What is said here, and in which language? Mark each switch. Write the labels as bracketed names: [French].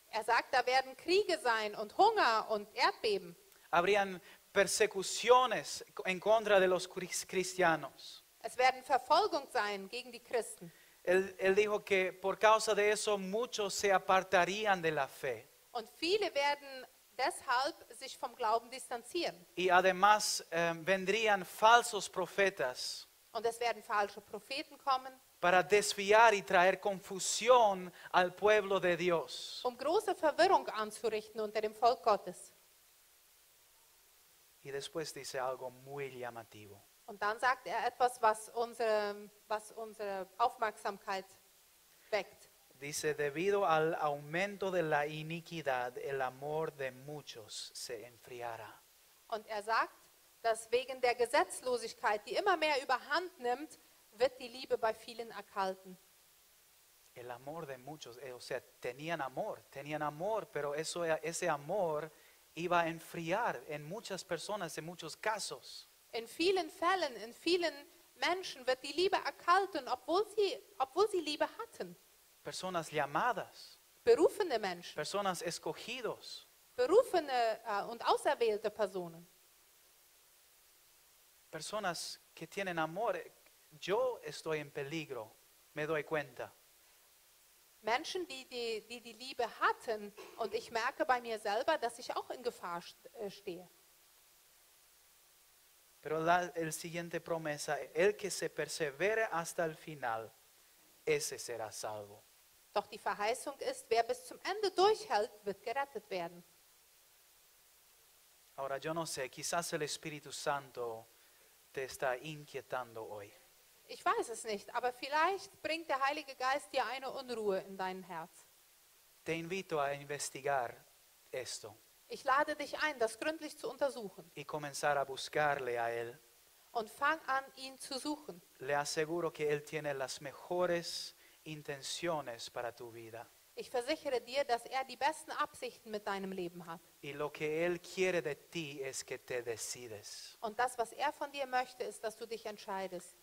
[German] Er sagt, da werden Kriege sein und Hunger und Erdbeben. [Spanish] habrían persecuciones en contra de los cristianos. [German] Es werden Verfolgung sein gegen die Christen. [Spanish] Él dijo que por causa de eso muchos se apartarían de la fe. [German] Und viele werden deshalb sich vom Glauben distanzieren. [Spanish] Y además vendrían falsos profetas [German] Und es werden falsche Propheten kommen, [Spanish] para desviar y traer confusión al pueblo de Dios. [German] um große Verwirrung anzurichten unter dem Volk Gottes. [Spanish] Y después dice algo muy llamativo. [German] Und dann sagt er etwas, was unsere Aufmerksamkeit weckt. [Spanish] Dice, debido al aumento de la iniquidad, el amor de muchos se enfriará. [German] Und er sagt, dass wegen der Gesetzlosigkeit, die immer mehr überhand nimmt, wird die Liebe bei vielen erkalten. [Spanish] El amor de muchos, o sea, tenían amor, pero ese amor iba a enfriar en muchas personas, en muchos casos. [German] In vielen Fällen, in vielen Menschen wird die Liebe erkalten, obwohl sie Liebe hatten. [Spanish] Personas llamadas, [German] Berufene Menschen, [Spanish] personas escogidos, [German] berufene und auserwählte Personen. [Spanish] personas que tienen amor. Yo estoy en peligro, me doy cuenta. [German] Menschen, die Liebe hatten, und ich merke bei mir selber, dass ich auch in Gefahr stehe. [Spanish] Pero el siguiente promesa, el que se persevere hasta el final, ese será salvo. [German] Doch die Verheißung ist, wer bis zum Ende durchhält, wird gerettet werden. [Spanish] Ahora yo no sé, quizás el Espíritu Santo te está inquietando hoy? [German] Ich weiß es nicht, aber vielleicht bringt der Heilige Geist dir eine Unruhe in dein Herz. [Spanish] Te invito a investigar esto [German] Ich lade dich ein, das gründlich zu untersuchen [Spanish] y comenzar a buscarle a Él. [German] und fang an, ihn zu suchen. [Spanish] Le aseguro que Él tiene las mejores intenciones para tu vida. [German] Ich versichere dir, dass er die besten Absichten mit deinem Leben hat. [Spanish] Y lo que Él quiere de ti es que te decides. [German] Und das, was er von dir möchte, ist, dass du dich entscheidest.